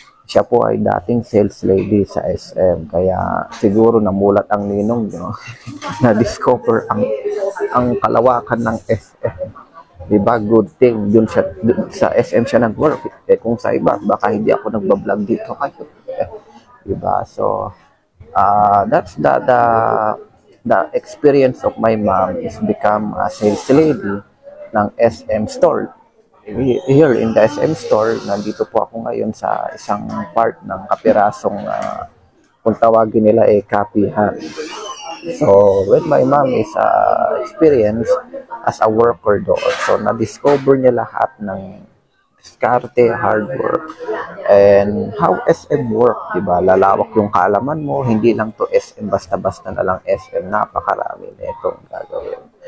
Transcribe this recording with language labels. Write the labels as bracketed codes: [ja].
[tl] Siya po ay dating sales lady sa SM, kaya siguro namulat ang ninong nyo na-discover ang kalawakan ng SM. Diba? [en] Good thing. [tl] Dun sa SM siya nag-work. Kung sa iba, baka hindi ako nagbablog dito kayo. Diba? [en] So, that's the experience of my mom is become a sales lady ng SM store. Here in the SM store, [tl] nandito po ako ngayon sa isang part ng kapirasong kung tawagin nila kapihan. [en] So, when my mom is experienced as a worker doon, so [tl] na-discover niya lahat ng diskarte, [en] hard work, and how SM work, [tl] diba? Lalawak yung kaalaman mo, hindi lang to SM, basta-basta na lang SM, napakarami na itong gagawin.